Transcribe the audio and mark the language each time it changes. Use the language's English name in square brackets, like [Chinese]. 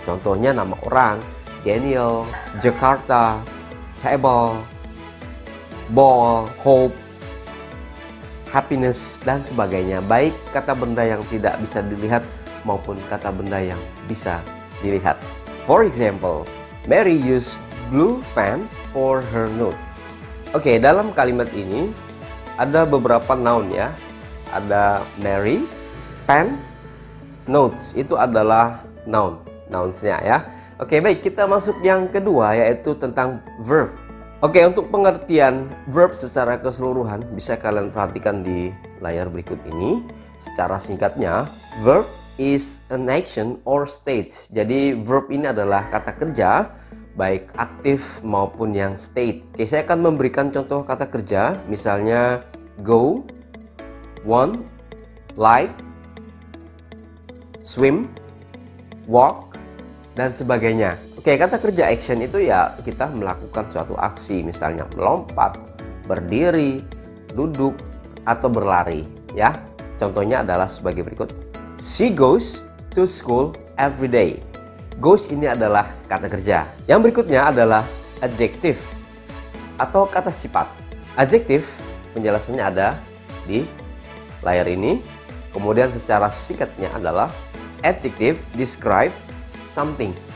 [Indonesian] Contohnya nama orang, Daniel, Jakarta, table, ball, hope, happiness, dan sebagainya. Baik kata benda yang tidak bisa dilihat maupun kata benda yang bisa dilihat. [English] For example, Mary used blue pen for her notes. [Indonesian] Oke, dalam kalimat ini ada beberapa noun ya. Ada Mary, pen, notes itu adalah noun, nounsnya ya. Oke, baik, kita masuk yang kedua yaitu tentang verb. Oke, untuk pengertian verb secara keseluruhan bisa kalian perhatikan di layar berikut ini. [English] Secara singkatnya, verb is an action or state. [Indonesian] Jadi verb ini adalah kata kerja baik aktif maupun yang state. Oke, saya akan memberikan contoh kata kerja, misalnya go, want, like, swim, walk, dan sebagainya. Oke, kata kerja action itu ya kita melakukan suatu aksi, misalnya melompat, berdiri, duduk, atau berlari ya. Contohnya adalah sebagai berikut. [English] She goes to school every day. [Indonesian] Goes ini adalah kata kerja. Yang berikutnya adalah adjective atau kata sifat. Adjective penjelasannya ada di layar ini. Kemudian secara singkatnya adalah adjective describe something.